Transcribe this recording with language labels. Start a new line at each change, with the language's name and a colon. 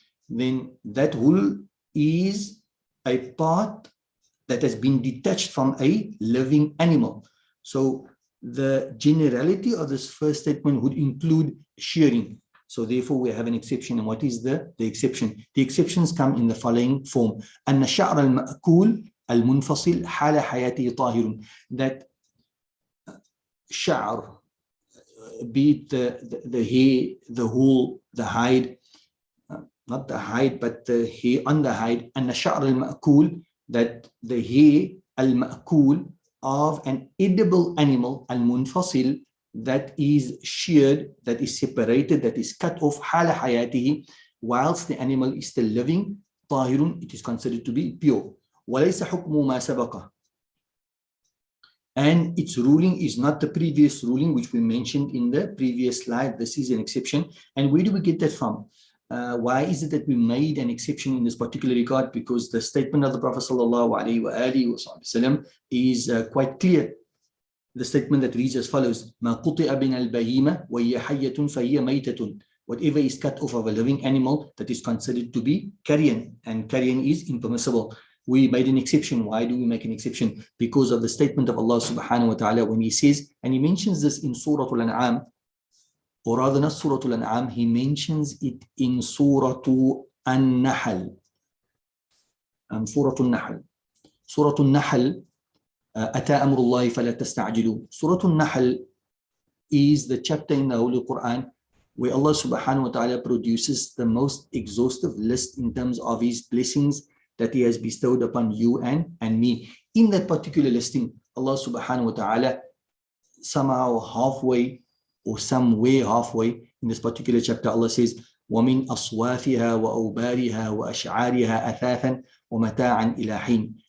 English: Then that wool is a part that has been detached from a living animal. So the generality of this first statement would include shearing. So therefore we have an exception. And what is the exception? The exceptions come in the following form.
Arabic: أن الشعر المأكول المنفصل حال حياته طاهر.
English: That شعر, be it the hair, the wool, the hide, not the hide, but the hair on the hide,
Arabic: أن الشعر المأكول,
English: that the hair المأكول of an edible animal, المنفصل, that is sheared, that is separated, that is cut off,
Arabic: حال حياته,
English: whilst the animal is still living, طاهر, it is considered to be pure.
Arabic: وليس حكم ما سبقه.
English: And its ruling is not the previous ruling which we mentioned in the previous slide. This is an exception. And where do we get that from? Why is it that we made an exception in this particular regard? Because the statement of the Prophet ﷺ is quite clear. The statement that reads as follows:
Arabic: مَا قُطِعَ بِنَ الْبَهِيمَةِ وَهِيَ حَيَّةٌ فَهِيَ مَيْتَةٌ.
English: Whatever is cut off of a living animal, that is considered to be carrion, and carrion is impermissible. We made an exception. Why do we make an exception? Because of the statement of Allah subhanahu wa ta'ala when he says, and he mentions this in Surah Al-An'am, or rather not Surah Al-An'am, he mentions it in Surah An-Nahl. Surah Al-Nahl.
Arabic: Surah Al-Nahl, أتى أمر الله فلا تستعجلوا.
English: Surah Al-Nahl is the chapter in the Holy Quran where Allah subhanahu wa ta'ala produces the most exhaustive list in terms of his blessings that he has bestowed upon you and me. In that particular listing, Allah subhanahu wa ta'ala somehow halfway or somewhere halfway in this particular chapter, Allah says,
Arabic: وَمِنْ أَصْوَافِهَا وَأَوْبَارِهَا وَأَشْعَارِهَا أَثَاثًا وَمَتَاعًا إِلَى حِينٍ.